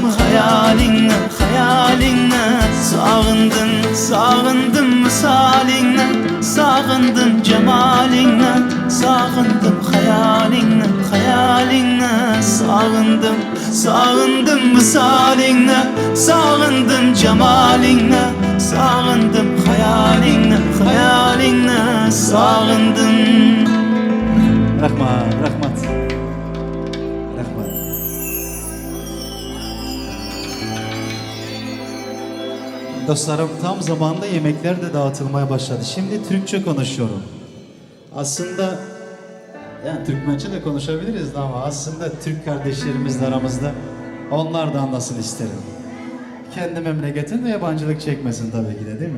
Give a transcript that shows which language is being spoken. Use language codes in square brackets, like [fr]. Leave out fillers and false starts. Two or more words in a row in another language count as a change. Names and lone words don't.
[uz] xayolingni xayolingni sog'indim sog'indim misolingni sog'indim jamolingni sog'indim xayolingni xayolingni sog'indim sog'indim misolingni sog'indim jamolingni sog'indim xayolingni xayolingni sog'indim. Rahmat, rahmat. Rahmat. [tr] Dostlarım tam zamanında yemekler de dağıtılmaya başladı. Şimdi Türkçe konuşuyorum. Aslında yani Türkmençe de konuşabiliriz de ama aslında Türk kardeşlerimizle aramızda onlar da anlasın isterim. Kendi memleketinde yabancılık çekmesin tabii ki de, değil mi?